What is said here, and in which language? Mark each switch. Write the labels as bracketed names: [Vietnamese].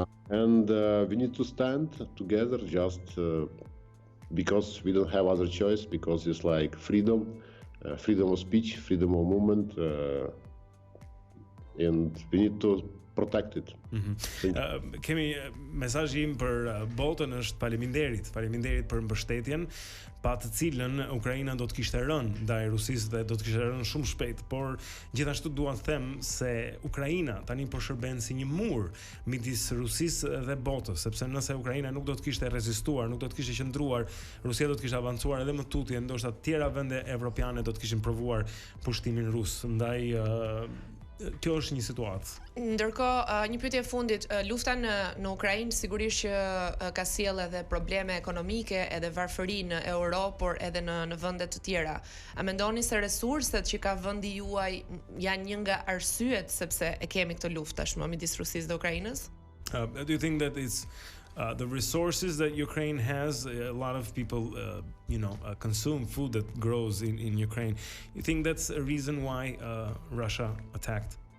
[English] And we need to stand together just because we don't have other choice, because it's like freedom of speech, freedom of movement, and we need to protect it. [Albanian] Kemi mesazhi im për botën është faleminderit për mbështetjen, pa të cilën Ukraina do të kishte rënë ndaj Rusisë dhe do të kishte rënë shumë shpejt, por gjithashtu dua të them se Ukraina tani po shërben si një mur midis Rusisë dhe botës, sepse nëse Ukraina nuk do të kishte rezistuar, nuk do të kishte qëndruar, Rusia do të kishte avancuar edhe më tutje, ndoshta të tjera vende evropiane do të kishin provuar pushtimin rus. Ndaj kjo është një situatë. Ndërkohë, një pyetje e fundit, lufta në Ukrainë sigurisht që ka sjellë edhe probleme ekonomike, edhe varfëri në Europë, por edhe në vende të tjera. A mendoni se resurset që ka vendi juaj janë një nga arsyet sepse e kemi këtë luftë tashmë midis Rusisë dhe Ukrainës? [English] Do you think that it's the resources that Ukraine has? A lot of people, consume food that grows in Ukraine. You think that's a reason why Russia attacked?